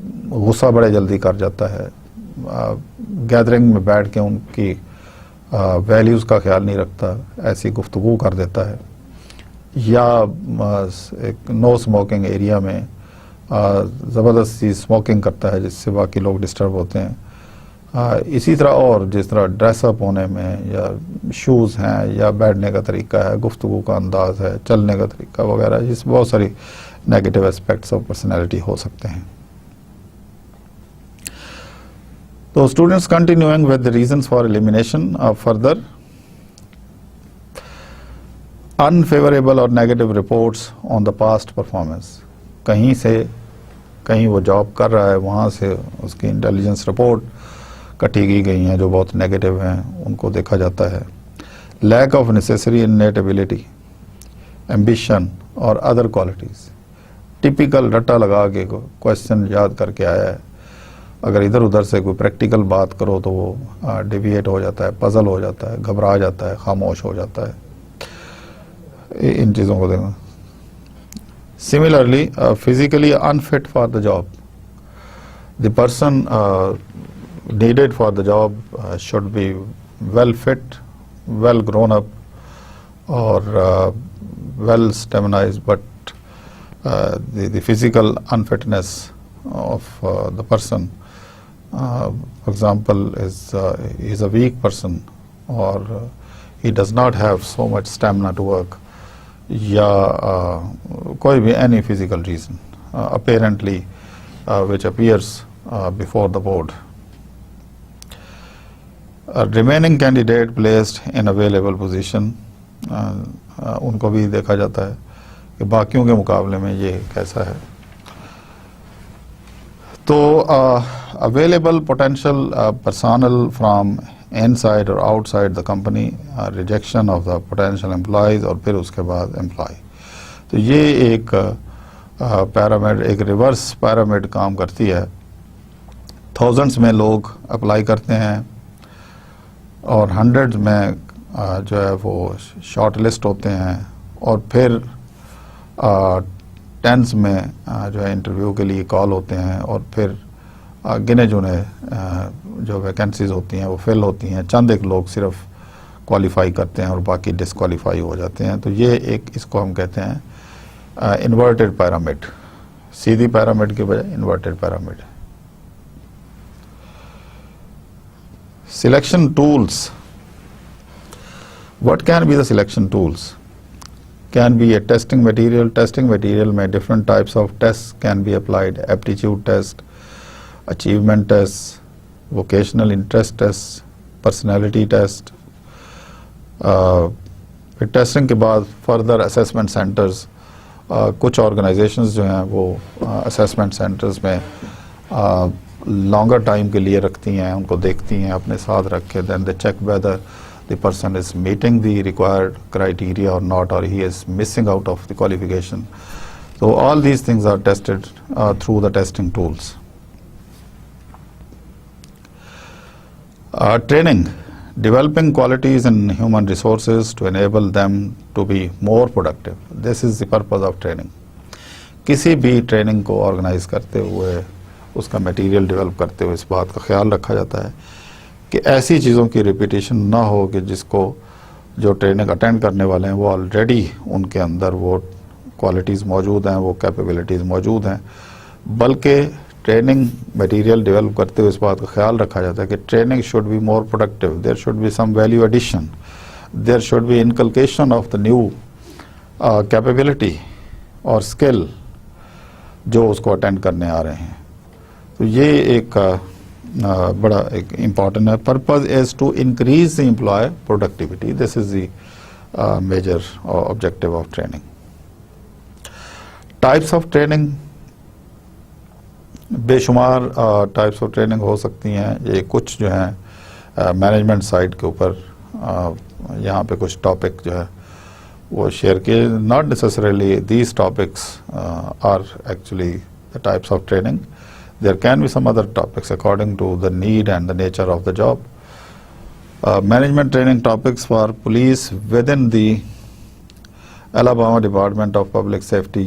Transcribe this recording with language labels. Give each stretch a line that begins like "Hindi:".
Urdu: غصہ بڑے جلدی کر جاتا ہے, گیدرنگ میں بیٹھ کے ان کی ویلیوز کا خیال نہیں رکھتا, ایسی گفتگو کر دیتا ہے, یا ایک نو اسموکنگ ایریا میں زبردستی اسموکنگ کرتا ہے جس سے باقی لوگ ڈسٹرب ہوتے ہیں. اسی طرح اور جس طرح ڈریس اپ ہونے میں یا شوز ہیں یا بیٹھنے کا طریقہ ہے, گفتگو کا انداز ہے, چلنے کا طریقہ وغیرہ, اس بہت ساری نیگیٹو اسپیکٹس آف پرسنالٹی ہو سکتے ہیں.
English: تو students continuing with the reasons for elimination of further unfavorable or negative reports on the past performance.
Urdu: کہیں وہ جاب کر رہا ہے وہاں سے اس کی انٹیلیجنس رپورٹ کٹی کی گئی ہیں جو بہت نیگیٹو ہیں, ان کو دیکھا جاتا ہے.
English: lack of necessary innate ability, ambition
Urdu: اور ادر کوالٹیز, ٹپیکل رٹا لگا کے کوشچن یاد کر کے آیا ہے, اگر ادھر ادھر سے کوئی پریکٹیکل بات کرو تو وہ ڈیویٹ ہو جاتا ہے, پزل ہو جاتا ہے, گھبرا جاتا ہے, خاموش ہو جاتا ہے. ان چیزوں کو دیکھنا.
English: similarly physically unfit for the job, the person needed for the job should be well fit, well grown up or well stemnized, but the physical unfitness of the person, for example, is a weak person or he does not have so much stamina to work,
Urdu: یا کوئی بھی
English: any physical reason apparently which appears before the board. Remaining candidate placed in available position,
Urdu: ان کو بھی دیکھا جاتا ہے کہ باقیوں کے مقابلے میں یہ کیسا ہے.
English: تو available potential personnel from inside or outside the company, rejection of the potential employees,
Urdu: اور پھر اس کے بعد
English: employee.
Urdu: تو یہ ایک پیرامڈ، ایک ریورس پیرامڈ کام کرتی ہے. تھاؤزنڈس میں لوگ اپلائی کرتے ہیں اور ہنڈریڈ میں جو ہے وہ شارٹ لسٹ ہوتے ہیں، اور پھر ٹینس میں جو ہے انٹرویو کے لیے کال ہوتے ہیں، اور پھر گنے چنے جو ویکنسیز ہوتی ہیں وہ فل ہوتی ہیں. چند ایک لوگ صرف کوالیفائی کرتے ہیں اور باقی ڈسکوالیفائی ہو جاتے ہیں. تو یہ ایک، اس کو ہم کہتے ہیں انورٹڈ پیرامڈ. سیدھی پیرامڈ کے بجائے inverted pyramid. Selection tools.
English: What can be the selection tools? Can be a testing material. Testing material میں different types of tests can be applied. Aptitude test, achievement tests, vocational interest tests, personality test.
Urdu: پھر testing کے بعد further assessment centres. کچھ organisations جو ہیں وہ assessment centres میں longer time کے لیے رکھتی ہیں، ان کو دیکھتی ہیں اپنے ساتھ رکھ کے.
English: Then they check whether the person is meeting the required criteria or not, or he is missing out of the qualification. So all these things are tested through the testing tools. Training. Developing qualities in human resources to enable them to be more productive. This is the purpose of training.
Urdu: کسی بھی training کو organise کرتے ہوئے، اس کا material develop کرتے ہوئے اس بات کا خیال رکھا جاتا ہے کہ ایسی چیزوں کی ریپیٹیشن نہ ہو کہ جس کو جو ٹریننگ اٹینڈ کرنے والے ہیں وہ آلریڈی ان کے اندر وہ کوالٹیز موجود ہیں، وہ کیپیبلٹیز موجود ہیں. بلکہ ٹریننگ میٹیریل ڈیولپ کرتے ہوئے اس بات کا خیال رکھا جاتا ہے کہ
English: Training should be more productive. There should be some value addition. There should be inculcation of the new capability اور skill
Urdu: جو اس کو اٹینڈ کرنے آ رہے ہیں. تو یہ ایک بڑا ایک امپورٹنٹ ہے.
English: Purpose is to increase the employee productivity. This is the major objective of training. Types of training.
Urdu: بے شمار ٹائپس آف ٹریننگ ہو سکتی ہیں. یہ کچھ جو ہیں مینجمنٹ سائڈ کے اوپر یہاں پہ کچھ ٹاپک جو ہے وہ شیئر کیے.
English: Not necessarily these topics are actually the types of training. There can be some other topics according to the need and the nature of the job. Management training topics for police within the Alabama Department of Public Safety.